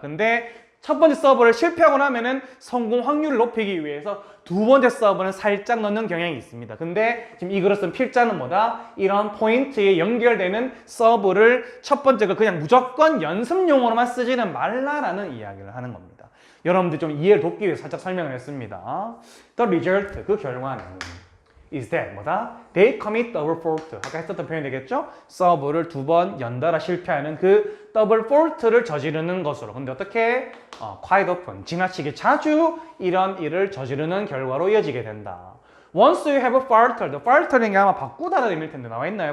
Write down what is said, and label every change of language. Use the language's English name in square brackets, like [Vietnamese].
[Korean] 근데 첫 번째 서브를 실패하고 나면은 성공 확률을 높이기 위해서 두 번째 서브는 살짝 넣는 경향이 있습니다. 근데 지금 이 글을 쓴 필자는 뭐다? 이런 포인트에 연결되는 서브를 첫 번째 거 그냥 무조건 연습용으로만 쓰지는 말라라는 이야기를 하는 겁니다. 여러분들 좀 이해를 돕기 위해서 살짝 설명을 했습니다. [English] The result, [Korean] 그 결과는 [English] is that [Korean] 뭐다? [English] They commit double fault. [Korean] 아까 했었던 표현이 되겠죠? 서브를 두 번 연달아 실패하는 그 더블 폴트를 저지르는 것으로. 근데 어떻게? [English] quite often, [Korean] 지나치게 자주 이런 일을 저지르는 결과로 이어지게 된다. [English] Once you have a falter, the falter는 [Korean] 아마 바꾸다라는 의미일 텐데 나와 있나요?